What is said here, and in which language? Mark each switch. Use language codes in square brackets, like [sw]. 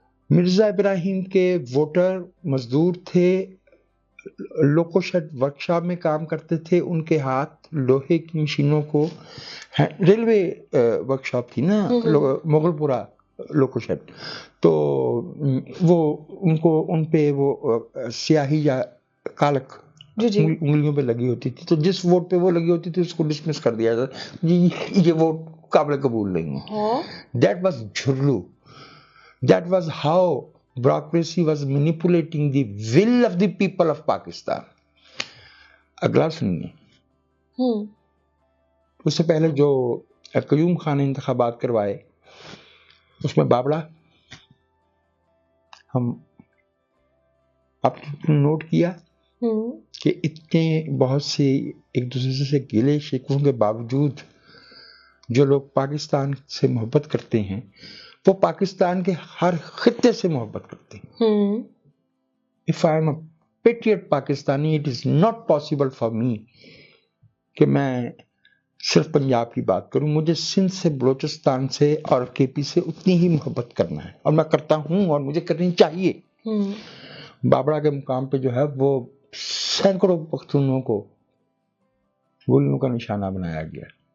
[ur] مرزا ابراہیم کے ووٹر مزدور تھے، لوکو شیڈ ورکشاپ میں کام کرتے تھے، ان کے ہاتھ لوہے کی مشینوں کو، ریلوے ورکشاپ تھی نا مغل پورہ لوکو شیڈ، تو وہ ان پہ وہ سیاہی یا کالک انگلیوں پہ لگی ہوتی تھی، تو جس ووٹ پہ وہ لگی ہوتی تھی اس کو ڈسمس کر دیا جاتا، یہ ووٹ قابل قبول نہیں ہے. [en] That was جھرلو. That was how bureaucracy was manipulating the will of the people of Pakistan. [ur] اگلا سنیے. اس سے پہلے جو قیوم خان نے انتخابات کروائے اس میں بابڑا، ہم آپ نے نوٹ کیا کہ اتنے بہت سے ایک دوسرے سے گلے شکووں کے باوجود جو لوگ پاکستان سے محبت کرتے ہیں وہ پاکستان کے ہر خطے سے محبت کرتے ہیں. [en] If I am a patriot Pakistani, it is not possible for me کہ میں صرف پنجاب کی بات کروں. [ur] مجھے سندھ سے، بلوچستان سے اور کے پی سے اتنی ہی محبت کرنا ہے، اور میں کرتا ہوں اور مجھے کرنی چاہیے. بابڑا کے مقام پہ جو ہے وہ سینکڑوں پختونوں کو گولیوں کا نشانہ بنایا گیا.